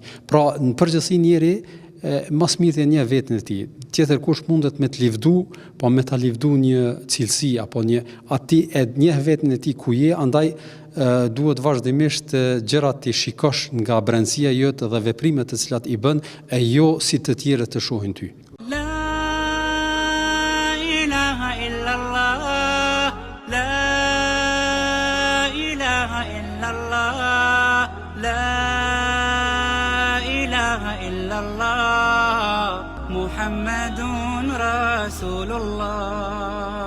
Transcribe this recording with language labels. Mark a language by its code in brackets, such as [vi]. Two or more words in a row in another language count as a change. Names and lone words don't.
[sq] Pra në përgjithësi njeri mas mirë një veten e tij. Tjetër kush mundet me të livdu, po me ta livdu një cilësi apo atij e njeh veten e tij ku je, andaj duhet vazhdimisht gjërat të shikosh nga brendësia jote dhe veprimet të cilat i bën, e jo si të tjerët të shohin ty. [ar] لا إله إلا الله، لا إله إلا الله، لا إله إلا الله، محمد رسول الله.